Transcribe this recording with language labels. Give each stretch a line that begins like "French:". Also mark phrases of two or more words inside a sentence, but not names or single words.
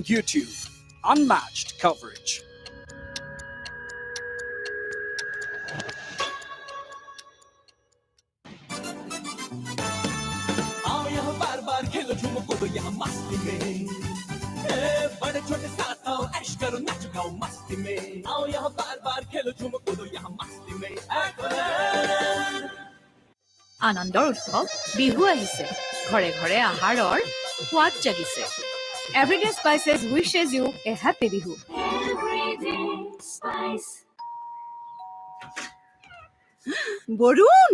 English: On YouTube, unmatched coverage.
Hindi: आओ यहाँ बार बार खेलो झूमो कूदो यहाँ मस्ती में बड़े छोटे साथ आओ ऐश करो नाचो गाओ मस्ती में आओ यहाँ बार बार खेलो झूमो कूदो यहाँ मस्ती में
Assamese: আনন্দৰ উৎসৱ বিহু আহিছে ঘৰে ঘৰে আহাৰৰ সোৱাদ জাগিছে এভৰিডে স্পাইচেছ
English: wishes you a happy Bihu
Assamese: বৰুণ